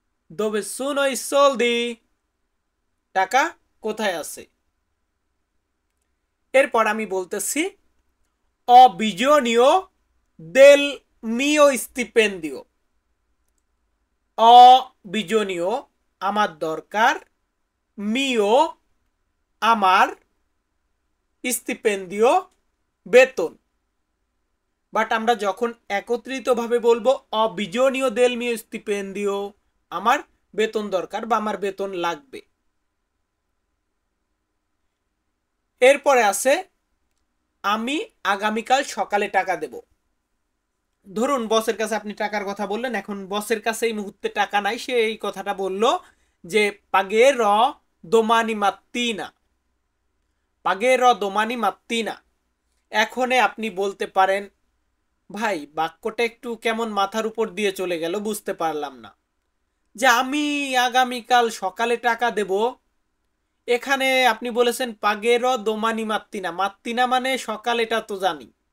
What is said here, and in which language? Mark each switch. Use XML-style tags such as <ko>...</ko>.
<it>dove sono i soldi</it> <bn>টাকা কোথায় আছে। এরপর আমি বলতেছি</bn> <it>ho bisogno del mio stipendio। ho bisogno</it> <bn>আমার দরকার, mio আমার, stipendio বেতন। বাট আমরা যখন একত্রিতভাবে বলবো</bn> <it>ho bisogno del mio stipendio</it> <bn>আমার বেতন দরকার বা আমার বেতন লাগবে। এরপরে আছে আমি আগামীকাল সকালে টাকা দেব। ধরুন বসের কাছে আপনি টাকার কথা বললেন, এখন বসের কাছে এই মুহূর্তে টাকা নাই, সে এই কথাটা বলল যে</bn> <it>pagherò domani mattina। pagherò domani mattina।</it> <bn>এখনে আপনি বলতে পারেন ভাই বাক্যটা একটু কেমন মাথার উপর দিয়ে চলে গেল, বুঝতে পারলাম না যে আমি আগামীকাল সকালে টাকা দেব। এখানে আপনি বলেছেন</bn> <it>pagherò domani mattina।</it> <bn>mattina মানে সকাল, এটা তো জানি।</bn>